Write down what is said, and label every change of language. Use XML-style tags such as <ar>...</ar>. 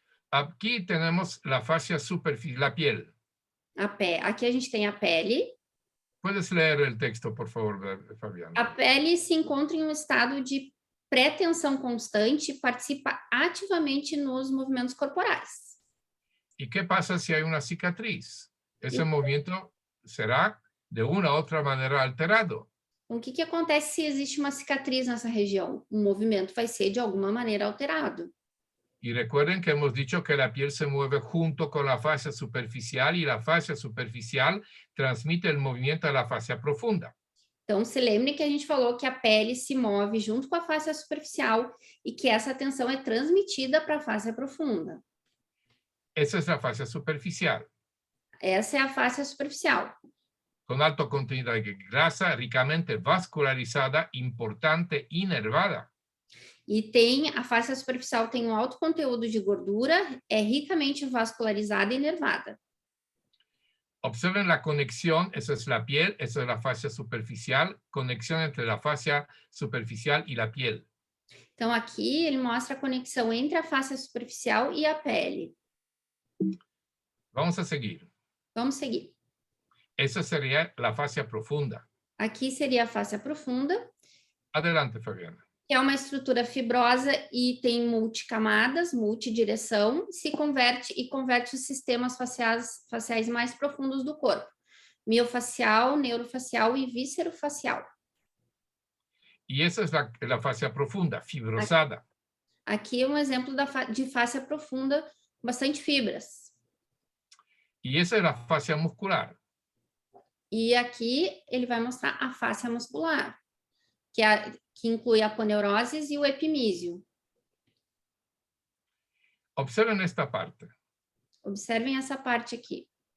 <es>Aquí tenemos la fascia superficial, la piel.</es> <pt>Aqui a gente tem a pele.</pt> <es>¿Puedes leer el texto, por favor, Fabiana?</es> <pt>A pele se encontra em um estado de pré-tensão constante e participa ativamente nos movimentos corporais.</pt> <es>¿Y qué pasa si hay una cicatriz? Ese movimiento será de una u otra manera alterado.</es> <pt>Então, o que acontece se existe uma cicatriz nessa região? O movimento vai ser de alguma maneira alterado.</pt> <es>Y recuerden que hemos dicho que la piel se mueve junto con la fascia superficial y la fascia superficial transmite el movimiento a la fascia profunda.</es> <pt>Então, se lembre que a gente falou que a pele se move junto com a fáscia superficial e que essa tensão é transmitida para a fáscia profunda.</pt> <es>Esa es la fascia superficial.</es> <pt>Essa é a fáscia superficial.</pt> <es>Con alto contenido de grasa, ricamente vascularizada, importante y nervada.</es> <pt>E a fáscia superficial tem um alto conteúdo de gordura, é ricamente vascularizada e nervada.</pt> <es>Observen la conexión, esa es la piel, esa es la fascia superficial, conexión entre la fascia superficial y la piel.</es> <pt>Então, aqui ele mostra a conexão entre a fáscia superficial e a pele.</pt> <es>Vamos a seguir.</es> <pt>Vamos seguir.</pt> <es>Esa sería la fascia profunda.</es> <pt>Aqui seria a fáscia profunda.</pt> <es>Adelante, Fabiana.</es> <pt>Que é uma estrutura fibrosa e tem multicamadas, multidireção, converte os sistemas faciais mais profundos do corpo. Miofacial, neurofacial e viscerofacial.</pt> <es>Y esa es la fascia profunda, fibrosada.</es> <pt>Aqui é um exemplo de fáscia profunda com bastante fibras.</pt> <es>Y esa es la fascia muscular.</es> <pt>E aqui ele vai mostrar a fáscia muscular, que inclui a aponeurose e o epimísio.</pt> <es>Observen esta parte.</es> <pt>Observem essa parte aqui.</pt>